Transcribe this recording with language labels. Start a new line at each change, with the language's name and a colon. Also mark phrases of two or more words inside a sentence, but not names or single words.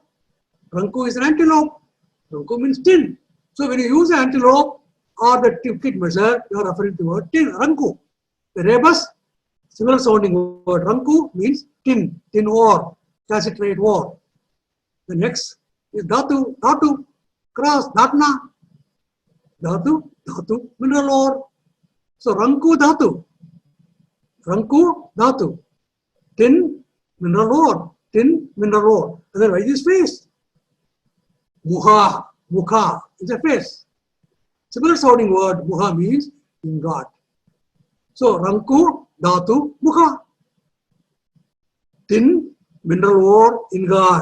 English: Ranku is an antelope. Ranku means tin. So when you use antelope or the liquid measure, you are referring to the word tin, Ranku. The rebus, similar sounding word Ranku means tin, tin ore, calcitrate ore.
Sanskrit: The next is Dhatu, Dhatu, cross, Dhatna. Dhatu, Dhatu,
English: mineral ore.
Sanskrit: So Ranku Dhatu. Ranku Dhatu.
English: Tin, mineral ore. Tin, mineral ore. Otherwise is face.
Sanskrit: Muha, Mukha
English: is a face. Similar sounding word, Muha means ingot.
Sanskrit: So Ranku Dhatu Mukha.
English: Tin, mineral ore, ingot.